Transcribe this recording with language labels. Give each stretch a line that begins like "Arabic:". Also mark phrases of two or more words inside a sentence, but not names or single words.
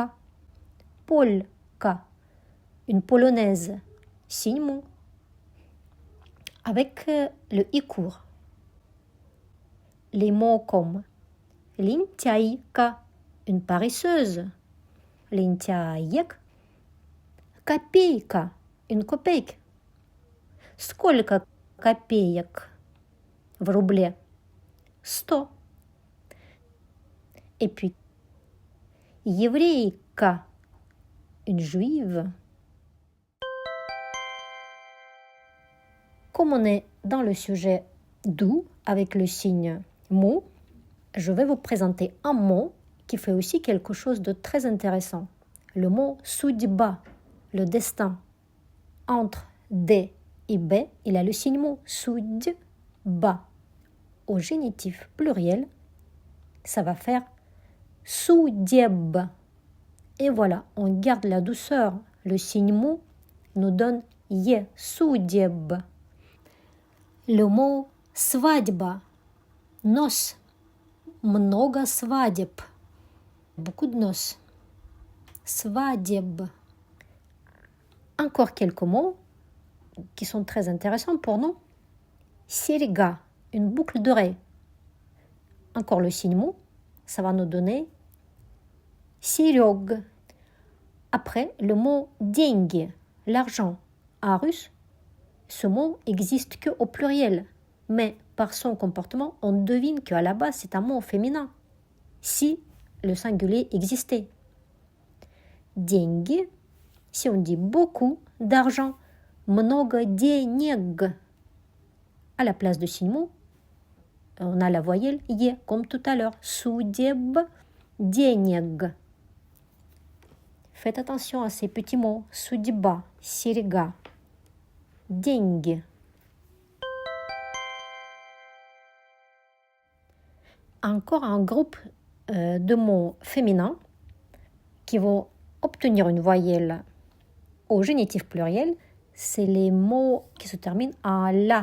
French: Polka, une polonaise, signe mou, avec le i court. Les mots comme lintyaïka, une paresseuse, lintyaïek, копейка, une копейка.
Russian: Сколько копеек в рубле? 100.
French: Et puis, еврейка, une juive. Comme on est dans le sujet d'où, avec le signe mot, je vais vous présenter un mot qui fait aussi quelque chose de très intéressant. Le mot судьба, le destin. Entre D et B, il a le signe mot судьба. Au génitif pluriel, ça va faire судеб. Et voilà, on garde la douceur. Le signe mot nous donne е, судеб. Le mot свадьба, noces,
Russian: много свадеб,
French: beaucoup de noces.
Russian: Свадеб.
French: Encore quelques mots qui sont très intéressants pour nous. Серьга, une boucle d'oreille. Encore le signe mot, ça va nous donner серёг. Après, le mot деньги, l'argent. En russe, ce mot existe que au pluriel, mais par son comportement, on devine qu'à la base, c'est un mot féminin, si le singulier existait. Деньги, si on dit beaucoup d'argent,
Russian: много денег.
French: À la place de signe mot, on a la voyelle е, comme tout à l'heure.
Russian: Судеб, денег.
French: Faites attention à ces petits mots.
Russian: Судьба, серьга, деньги.
French: Encore un groupe de mots féminins qui vont obtenir une voyelle au génitif pluriel, c'est les mots qui se terminent en la.